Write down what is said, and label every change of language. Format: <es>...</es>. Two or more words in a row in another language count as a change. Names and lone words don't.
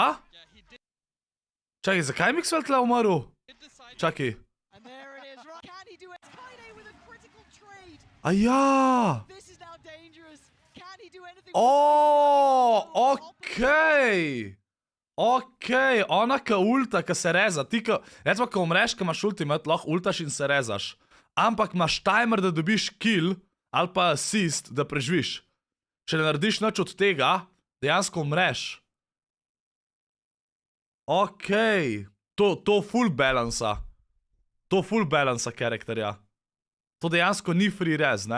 <sl>Čakaj, zakaj je Mixwell tle umrl? Čakaj. A ja! Okej! Okej, ona ka ulta, ka se reza. Ti ka, recimo, ka umreš, ka imaš ultimate, lahko ultaš in se rezaš. Ampak imaš timer, da dobiš kill, ali pa assist, da preživiš. Če ne narediš nič od tega, dejansko umreš. Okej. To full balansa. To full balansa karakterja. To dejansko ni free res, ne?</sl>